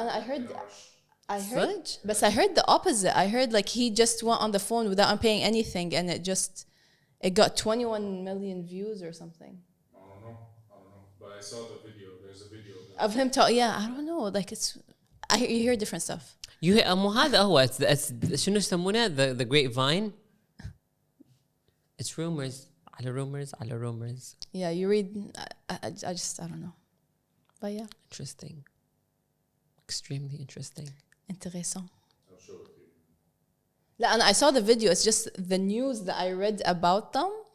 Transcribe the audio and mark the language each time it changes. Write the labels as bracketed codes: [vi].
[en] And I heard, Fudge? but I heard the opposite. I heard like he just went on the phone without paying anything, and it got 21 million views or something. I don't know. But I saw the video. There's a video Of him talking. Yeah, I don't know. Like you hear different stuff. [ar] مو هذا هو شنو يسمونه [en] the grapevine. It's rumors على rumors. Yeah, you read. I don't know. But yeah, Interesting. Extremely interesting. [fr] intéressant. [en] I'll show it to you. لا, and I saw the video. It's just the news that I read about them.